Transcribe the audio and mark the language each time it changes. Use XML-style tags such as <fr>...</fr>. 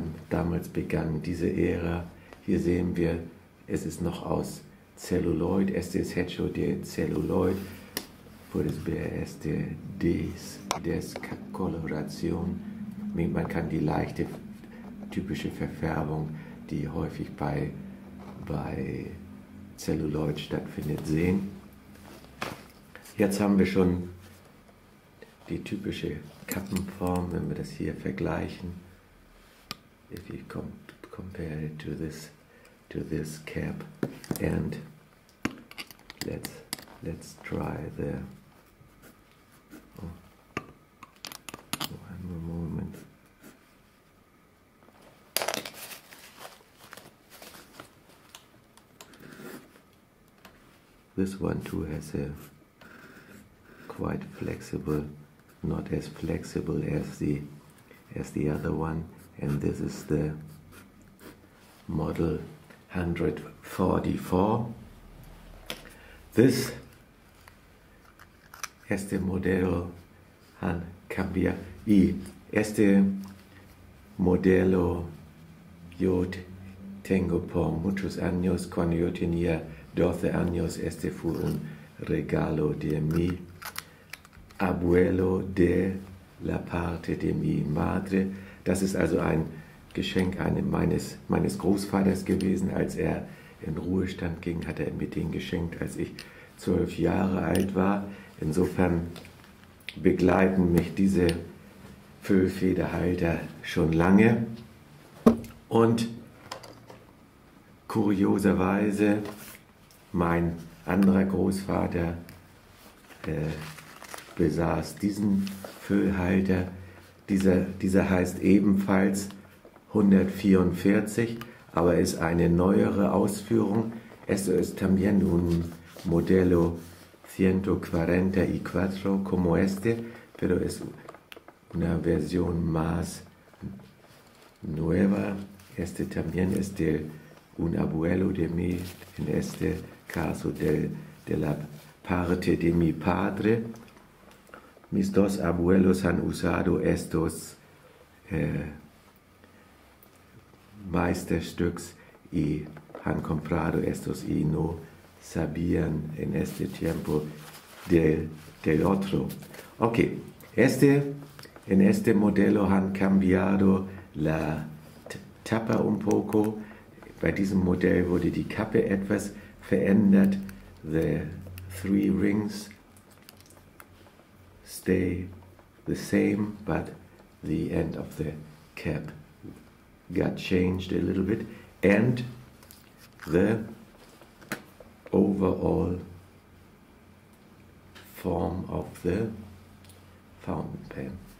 <de>Damals begann diese Ära. Hier sehen wir, es ist noch aus Celluloid.</de> <es>Este es hecho de Celluloid. Puedes ver este Descoloración.</es> <de>Man kann die leichte, typische Verfärbung, die häufig bei Celluloid stattfindet, sehen. Jetzt haben wir schon die typische Kappenform, wenn wir das hier vergleichen.</de> <en>If you compare it to this cap, and let's try the one more moment. This one too has a quite flexible, not as flexible as the other one, and this is the model 144. This</en> <es>este modelo cambia y este modelo yo tengo por muchos años. Cuando yo tenía 12 años, este fue un regalo de mi abuelo de la parte de mi madre.</es> <de>Das ist also ein Geschenk meines Großvaters gewesen. Als er in Ruhestand ging, hat er mir den geschenkt, als ich 12 Jahre alt war. Insofern begleiten mich diese Füllfederhalter schon lange. Und kurioserweise, mein anderer Großvater besaß diesen Füllhalter. Dieser heißt ebenfalls 144, aber ist eine neuere Ausführung.</de> <es>Esto es también un modelo 144 como este, pero es una versión más nueva. Este también es de un abuelo de mí, en este caso de la parte de mi padre. Mis dos abuelos han usado estos Meisterstücks y han comprado estos y no sabían en este tiempo del otro. Ok, en este modelo han cambiado la tapa un poco.</es> <de>Bei diesem Modell wurde die Kappe etwas verändert.</de> <en>The 3 rings stay the same, but the end of the cap got changed a little bit, and the overall form of the fountain pen.</en>